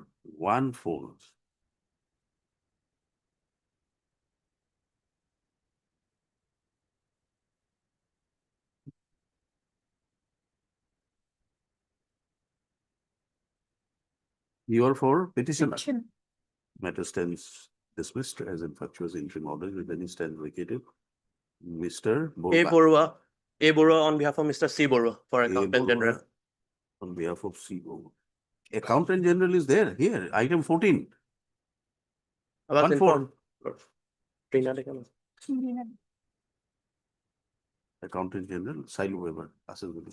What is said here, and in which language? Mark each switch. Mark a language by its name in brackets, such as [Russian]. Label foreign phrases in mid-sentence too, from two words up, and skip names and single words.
[English] 1-4. You are for petitioner. Petition. Matter stands dismissed as infructuous, interim order with any stand vacated. Mr. A. Borua. Borua. A. Borua on behalf of Mr. C. Borua for A. Accountant General. Borua on behalf of CO. Accountant General is there, here, item 14. I was 1-4. informed. Trina Dekama. Accountant General, Sailu Weber, Assembly.